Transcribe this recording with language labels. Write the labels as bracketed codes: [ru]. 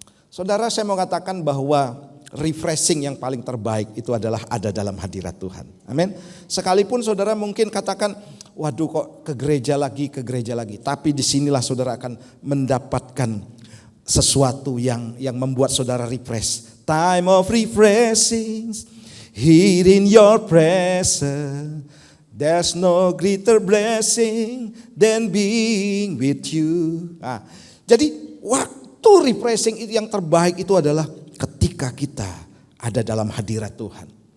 [id] Saudara, saya mau katakan bahwa refreshing yang paling terbaik itu adalah ada dalam hadirat Tuhan. Amin. Sekalipun saudara mungkin katakan, waduh kok ke gereja lagi. Tapi disinilah saudara akan mendapatkan sesuatu yang membuat saudara refresh. [en] Time of refreshing, here in your presence. There's no greater blessing than being with you. [id] Nah, jadi waktu refreshing yang terbaik itu adalah ketika kita ada dalam hadirat Tuhan.